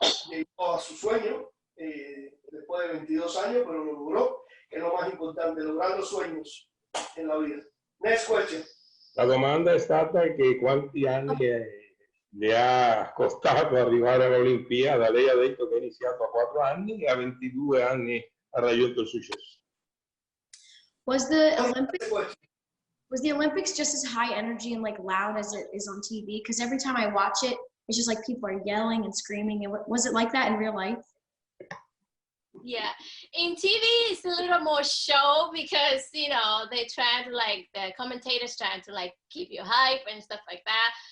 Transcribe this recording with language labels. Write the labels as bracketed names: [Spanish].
[Spanish] Llegó a su sueño después de 22 años, pero lo logró, que es lo más importante, lograr los sueños en la vida. [English] Next question. [Italian] la domanda è stata che quanti anni le ha costato arrivare all'Olimpiada. Lei ha detto che ha iniziato a 4 anni e a 22 anni ha raggiunto il successo. [English] Was the Olympics just as high energy and like loud as it is on TV? Because every time I watch it, it's just like people are yelling and screaming. And was it like that in real life? Yeah, in TV it's a little more show because, you know, they try to like, the commentators trying to like keep you hype and stuff like that.